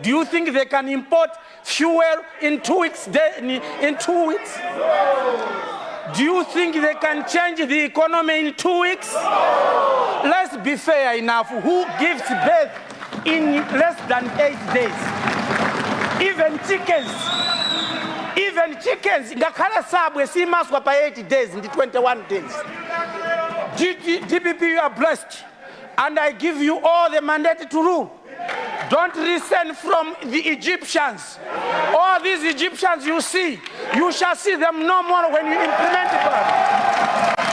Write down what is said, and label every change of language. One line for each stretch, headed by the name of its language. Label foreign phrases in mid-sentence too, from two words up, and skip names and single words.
English: Do you think they can import fuel in 2 weeks? In 2 weeks? Do you think they can change the economy in 2 weeks? Let's be fair enough. Who gives birth in less than 8 days? Even chickens.
Nyanja: Ngakhala sabwe simaswa
English: by 80 days in the 21 days. DPP, you are blessed. And I give you all the mandate to rule. Don't listen from the Egyptians. All these Egyptians you see, you shall see them no more when you implement it.